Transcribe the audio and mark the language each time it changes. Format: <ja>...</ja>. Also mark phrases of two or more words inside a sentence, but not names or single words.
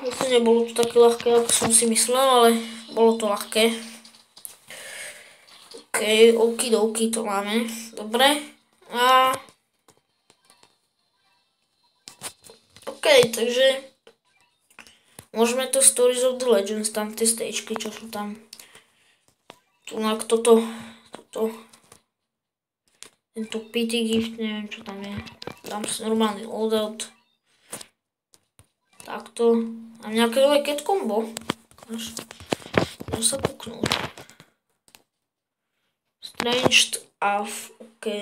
<sk>Zase nebolo to také ľahké, ako som si myslel, ale bolo to ľahké. OK, okidoki to máme. Dobre. A OK, takže môžeme to Stories of the Legends, tam tie stagečky, čo sú tam. Tunak toto, tento PT gift, neviem čo tam je. Dám si normálny loadout. Takto. Mám nejaké nové</sk> <en>cat combo.</en> <sk>Dám sa kúknúť. Stranged Off, OK.</sk>